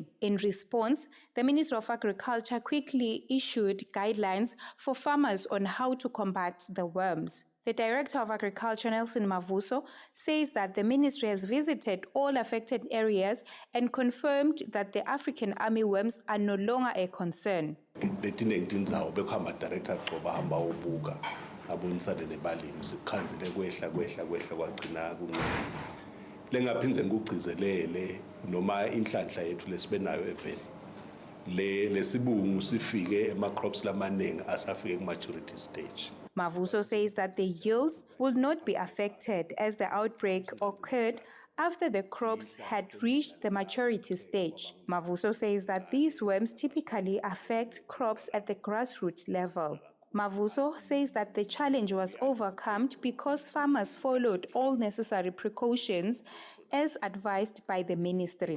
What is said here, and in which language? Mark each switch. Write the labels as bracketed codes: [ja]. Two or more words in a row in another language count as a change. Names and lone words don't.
[en] In response, the Ministry of Agriculture quickly issued guidelines for farmers on how to combat the worms. The Director of Agriculture, Nelson Mavuso, says that the ministry has visited all affected areas and confirmed that the African armyworms are no longer a concern. [ss] Abonisane nebalimi sikhanzile kwehla kwagcina kuncane lengaphindze ngigcizelele noma inhlanhla yethu lesibe nayo eveni lesibungu sifike ema crops lamaningi asafike ku [en] maturity stage. Mavuso says that the yields will not be affected as the outbreak occurred after the crops had reached the maturity stage. Mavuso says that these worms typically affect crops at the grassroots level. Mavuso says that the challenge was overcome because farmers followed all necessary precautions as advised by the ministry.